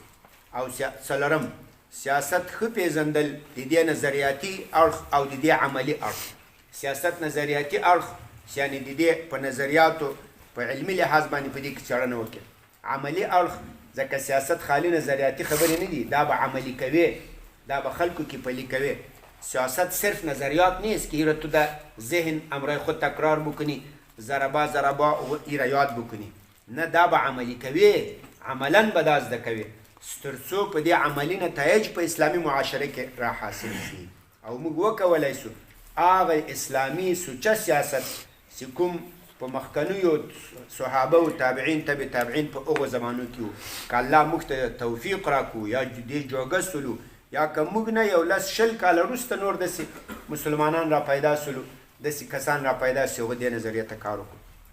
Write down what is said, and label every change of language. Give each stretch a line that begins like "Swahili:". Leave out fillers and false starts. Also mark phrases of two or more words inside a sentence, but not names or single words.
Pashto: او څلورم سیاست ښه پېژندل، د دې نظریاتي اړخ او د دې عملي اړخ. سیاست نظریاتي اړخ یعنې د دې په نظریاتو په علمي لحاظ باندې په دې کې څېړنه وکړي. عملي اړخ ځکه سیاست خالي نظریاتي خبرې نه دي، دا به عملي کوي، دا به خلکو کې پلي کوي.
Persian: سیاست صرف نظریات نیست که ایره تو در ذهن امرای خود تکرار بکنی، ضربا ایره یاد بکنی.
Pashto: نه، دا به عملی کوي، عملا به دا زده کوي ترڅو په دې عملي نتایج په اسلامي معاشره کې را حاصل شي. او موږ وکولی سو هغه اسلامي سوچه سیاست چې کوم په مخکنیو صحابه او تابعین تبع تابعین په هغو زمانو کې وو، که الله موږ ته توفیق راکړو یا دې جوګه سولو، یا که موږ نه یو 10-20 کاله وروسته نور داسې مسلمانان را پیدا سولو، داسې کسان را پیدا سي هغه دې نظریه ته کار وکړو.